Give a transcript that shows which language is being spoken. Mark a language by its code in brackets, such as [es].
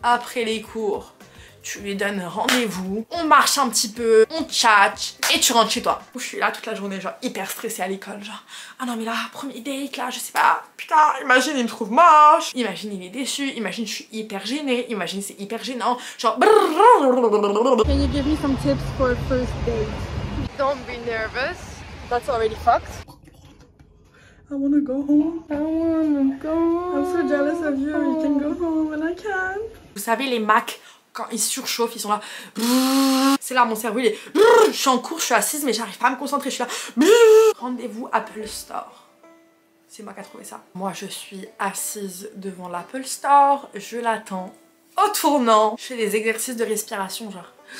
[fr] Après les cours, tu lui donnes rendez-vous, on marche un petit peu, on tchatche, et tu rentres chez toi. Je suis là toute la journée, genre, hyper stressée à l'école, genre, ah non mais là, premier date, là, je sais pas, putain, imagine, il me trouve moche, imagine, il est déçu, imagine, je suis hyper gênée, imagine, c'est hyper gênant, genre... [en] Can you give me some tips for a first date? Don't be nervous, that's already fucked. I wanna go home. I wanna go. I'm so jealous of you. You can go home and I can't. [fr] Vous savez, les Macs, quand ils surchauffent, ils sont là. C'est là, mon cerveau, il est. Je suis en cours, je suis assise, mais j'arrive pas à me concentrer. Je suis là. Rendez-vous Apple Store. C'est moi qui a trouvé ça. Moi, je suis assise devant l'Apple Store. Je l'attends. Au tournant, je fais des exercices de respiration, genre.